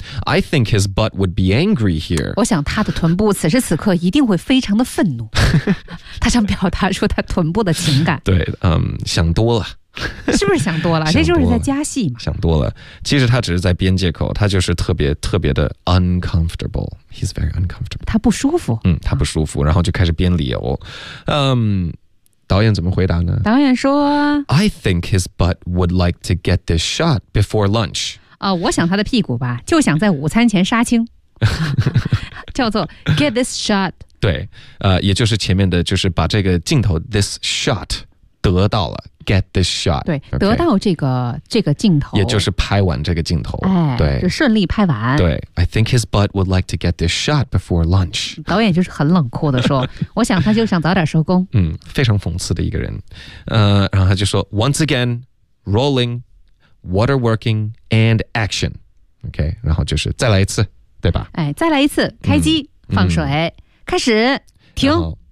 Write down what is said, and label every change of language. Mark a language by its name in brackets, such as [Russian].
[English] I think his butt would be angry here. [Chinese] 我想他的臀部此时此刻一定会非常的愤怒。他想表达出他臀部的情感。对，想多了。是不是想多了？想多了，这就是在加戏嘛。想多了。其实他只是在编借口，他就是特别特别的 [English] uncomfortable. He's very uncomfortable. [Chinese] 他不舒服。他不舒服，然后就开始编理由。导演怎么回答呢？导演说 [English] I think his butt would like to get this shot before lunch. [Chinese] 我想他的屁股吧就想在午餐前杀青叫做 [English] get this shot [Chinese] 对也就是前面的就是把这个镜头 [English] this shot [Chinese] 得到了 [English] get this shot [Chinese] 对、 okay、得到这个镜头也就是拍完这个镜头、哎、对就顺利拍完对 [English] I think his butt would like to get this shot before lunch [Chinese] 导演就是很冷酷的说我想他就想早点收工非常讽刺的一个人然后他就说 [English] once again rollingWater working and action. [Chinese] OK, 然后就是再来一次对吧哎再来一次开机放水开始停。